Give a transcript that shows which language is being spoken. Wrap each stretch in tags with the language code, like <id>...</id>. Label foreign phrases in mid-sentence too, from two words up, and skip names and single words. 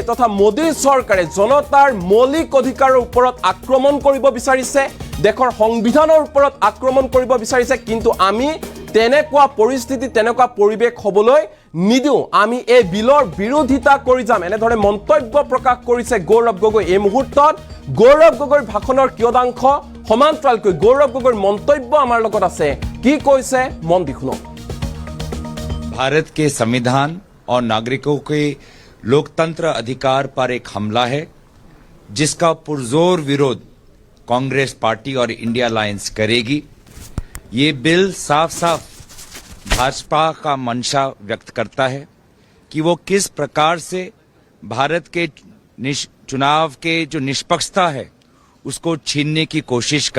<as>তথা মোদী চৰকাৰে জনতাৰ মৌলিক অধিকাৰৰ ওপৰত আক্ৰমণ কৰিব বিচাৰিছে দেশৰ সংবিধানৰ ওপৰত আক্ৰমণ কৰিব বিচাৰিছে কিন্তু আমি তেনেকুৱা পৰিস্থিতি তেনেকুৱা পৰিৱেশ হ'বলৈ নিদিওঁ আমি এই বিলৰ বিৰোধিতা কৰি যাম এনেধৰণে মন্তব্য প্ৰকাশ কৰিছে গৌৰৱ গগৈ এই মুহূৰ্তত গৌৰৱ গগৈৰ ভাষণৰ কিয়দাংশ সমান্তৰালকৈ গৌৰৱ গগৈৰ মন্তব্য আমাৰ লগত আছে কি কৈছে মন দি শুনক</as> <hi>भारत के संविधान और नागरिकों के लोकतंत्र अधिकार पर एक हमला है जिसका पुरजोर विरोध कांग्रेस पार्टी और इंडिया अलायंस करेगी ये बिल साफ साफ भाजपा का मंशा व्यक्त करता है कि वो किस प्रकार से भारत के चुनाव के जो निष्पक्षता है उसको छीनने की कोशिश कर</hi>